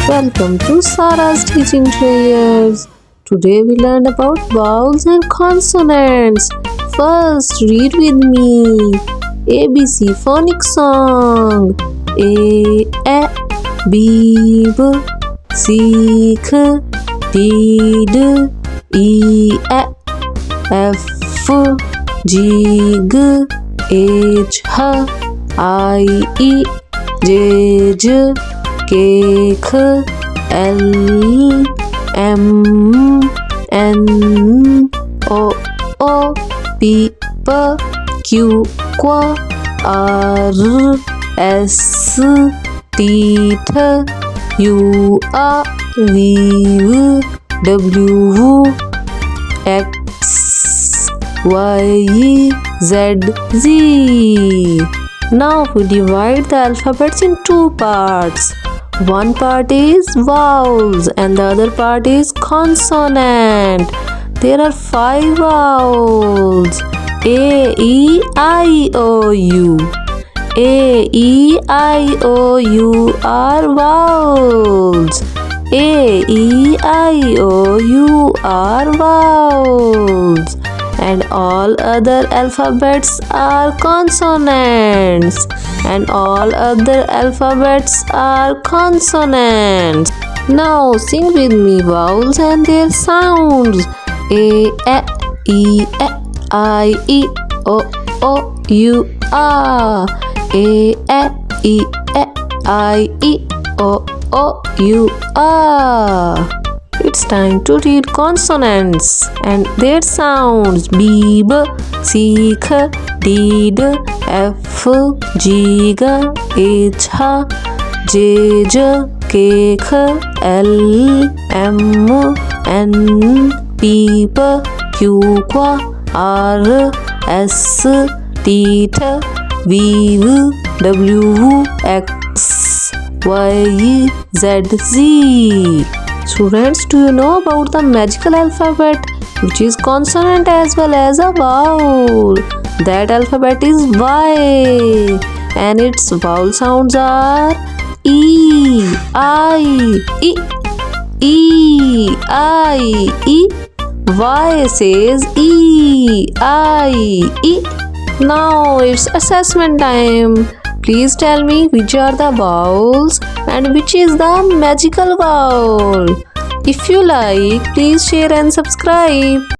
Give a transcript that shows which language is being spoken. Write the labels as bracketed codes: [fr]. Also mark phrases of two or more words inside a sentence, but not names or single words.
[en] Welcome to Sarah's Teaching Prayers. Today we learn about vowels and consonants. First, read with me. ABC phonics song. A, B, B, C, K, D, D, E, F, G, G, H, H, I, E, J, J, K, K, L, M, N, O, P, Q, R, S, T, U, V, W, X, Y, Z, Z. Now we divide the alphabets in two parts. One part is vowels and the other part is consonant. There are 5 vowels. A, E, I, O, U. A, E, I, O, U are vowels. A, E, I, O, U are vowels. And all other alphabets are consonants. And all other alphabets are consonants. Now sing with me vowels and their sounds. A, E, I, E, O, U, A. A, E, I, E, O, U, A. It's time to read consonants and their sounds. B, B, C, K, D, D, F, G, G, H, H, J, J, K, K, L, M, N, P, Q, R, S, T, V, W, X, Y, Z, Z. Students, do you know about the magical alphabet, which is consonant as well as a vowel? That alphabet is Y, and its vowel sounds are E, I, E, E, I, E. Y says E, I, E. Now it's assessment time. Please tell me which are the vowels and which is the magical vowel. If you like, please share and subscribe.